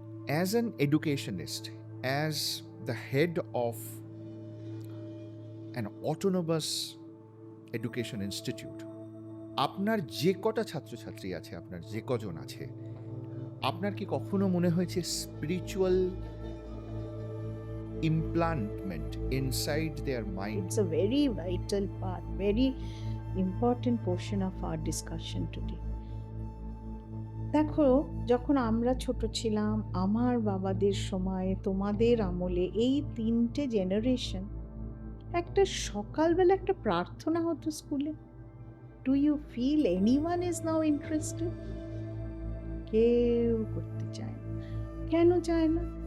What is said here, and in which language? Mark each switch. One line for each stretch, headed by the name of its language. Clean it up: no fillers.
English: as an educationist, as the head of an autonomous education institute,
Bangla: আপনার যে কটা ছাত্রছাত্রী আছে, আপনার যে কজন আছে, আপনার কি কখনো মনে হয়েছে
English: Spiritual implantment inside their mind? It's a very vital part, very important portion of our discussion today.
Bangla: দেখো, যখন আমরা ছোট ছিলাম, আমার বাবাদের সময়, তোমাদের আমলে, এই 3টে জেনারেশন, একটা সকালবেলা একটা প্রার্থনা হতো স্কুলে,
English: Do you feel anyone is now interested?
Bangla: কেউ করতে চায় না। কেন চায় না?